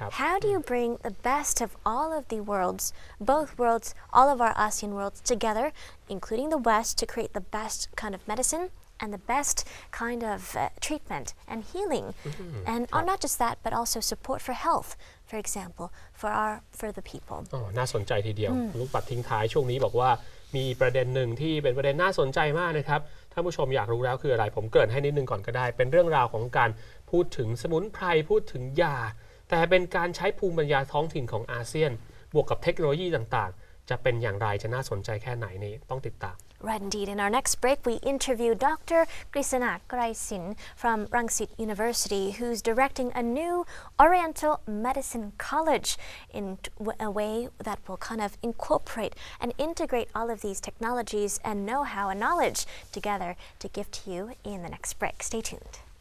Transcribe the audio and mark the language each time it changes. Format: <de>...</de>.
<en>How do you bring the best of all of the worlds, both worlds, all of our ASEAN worlds together, including the West, to create the best kind of medicine and the best kind of treatment and healing? And not just that, but also support for health, for example, for the people.</en> <th>น่าสนใจทีเดียวลูกปัดทิ้งท้ายช่วงนี้บอกว่ามีประเด็นหนึ่งที่เป็นประเด็นน่าสนใจมากนะครับท่านผู้ชมอยากรู้แล้วคืออะไรผมเกริ่นให้นิดนึงก่อนก็ได้เป็นเรื่องราวของการพูดถึงสมุนไพรพูดถึงยาแต่เป็นการใช้ภูมิปัญญาท้องถิ่นของอาเซียนบวกกับเทคโนโลยีต่างๆจะเป็นอย่างไรจะน่าสนใจแค่ไหนนี่ต้องติดตาม</th> <en>Right, indeed. In our next break, we interview Dr. Gฤษณา from Rangsit University, who's directing a new Oriental Medicine College in a way that will kind of incorporate and integrate all of these technologies and know-how and knowledge together to give to you in the next break. Stay tuned.</en>